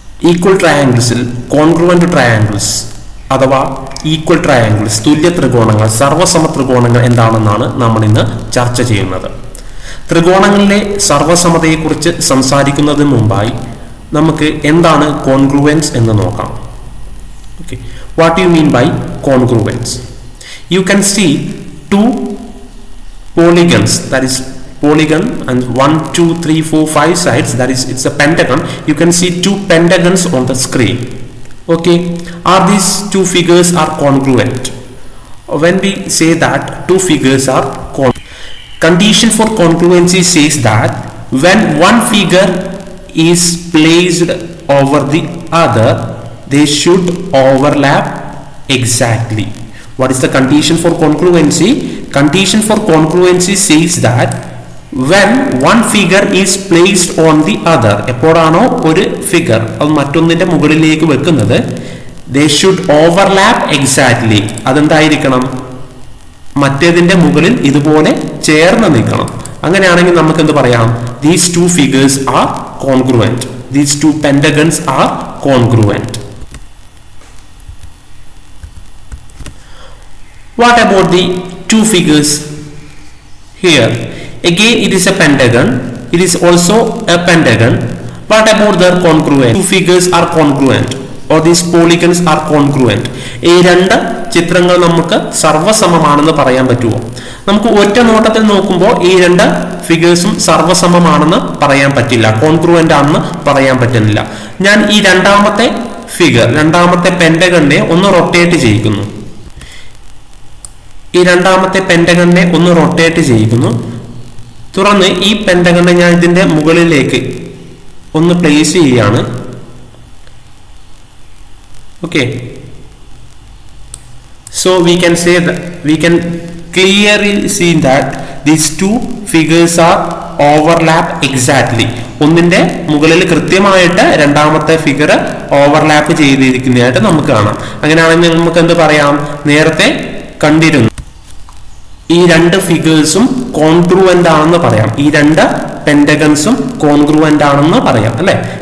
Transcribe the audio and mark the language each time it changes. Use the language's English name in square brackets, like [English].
[Malayalam] Equal ട്രയാങ്കിൾസിൽ congruent triangles അഥവാ equal triangles തുല്യ ത്രികോണങ്ങൾ, സർവസമ ത്രികോണങ്ങൾ എന്താണെന്നാണ് നമ്മൾ ഇന്ന് ചർച്ച ചെയ്യുന്നത്. ത്രികോണങ്ങളിലെ സർവസമതയെക്കുറിച്ച് സംസാരിക്കുന്നതിന് മുമ്പായി നമുക്ക് എന്താണ് കോൺഗ്രുവൻസ് എന്ന് നോക്കാം. Okay. [English] What do you mean by congruence? You can see two polygons, that is polygon, and 1, 2, 3, 4, 5 sides, that is it's a pentagon. You can see two pentagons on the screen. Okay, are these two figures are congruent? When we say that two figures are condition for congruency says that when one figure is placed over the other, they should overlap exactly. What is the condition for congruency? Condition for congruency says that when one figure is placed on the other, [Malayalam] എപ്പോഴാണോ ഒരു figure അത് മറ്റൊന്നിന്റെ മുകളിലേക്ക് വെക്കുന്നത്, [English] they should overlap exactly. [Malayalam] അതെന്തായിരിക്കണം? മറ്റേതിന്റെ മുകളിൽ ഇതുപോലെ ചേർന്ന് നിൽക്കണം. അങ്ങനെയാണെങ്കിൽ നമുക്ക് എന്ത് പറയാം? [English] These two figures are congruent. These two pentagons are congruent. What about the two figures here? Again, it is a pentagon. It is also a pentagon. What about their congruence? Two figures are congruent, or these polygons are congruent. [Malayalam] ഈ രണ്ട് ചിത്രങ്ങൾ നമുക്ക് സർവസമമാണെന്ന് പറയാൻ പറ്റുമോ? നമുക്ക് ഒറ്റ നോട്ടത്തിൽ നോക്കുമ്പോൾ ഈ രണ്ട് ഫിഗേഴ്സും സർവസമമാണെന്ന് പറയാൻ പറ്റില്ല, കോൺഗ്രുവന്റ് ആണെന്ന് പറയാൻ പറ്റുന്നില്ല. ഞാൻ ഈ രണ്ടാമത്തെ ഫിഗർ, രണ്ടാമത്തെ പെന്റഗണിനെ ഒന്ന് റൊട്ടേറ്റ് ചെയ്യിക്കുന്നു. ഈ രണ്ടാമത്തെ പെന്റഗണിനെ ഒന്ന് റൊട്ടേറ്റ് ചെയ്യിക്കുന്നു. തുടർന്ന് ഈ പെന്റഗണിനെ ഞാൻ ഇതിന്റെ മുകളിലേക്ക് ഒന്ന് പ്ലേസ് ചെയ്യുകയാണ്. [English] Okay, so we can say that we can clearly see that these two figures are overlap exactly. [Malayalam] ഒന്നിന്റെ മുകളിൽ കൃത്യമായിട്ട് രണ്ടാമത്തെ ഫിഗർ ഓവർലാപ്പ് ചെയ്തിരിക്കുന്നതായിട്ട് നമുക്ക് കാണാം. അങ്ങനെയാണെങ്കിൽ നമുക്ക് എന്ത് പറയാം? നേരത്തെ കണ്ടിരുന്നു ഈ രണ്ട് ഫിഗേഴ്സും കോൺഗ്രുവന്റ് ആണെന്ന് പറയാം. ഈ രണ്ട് പെന്റഗൺസും കോൺഗ്രുവന്റ് ആണെന്ന് പറയാം, അല്ലെ?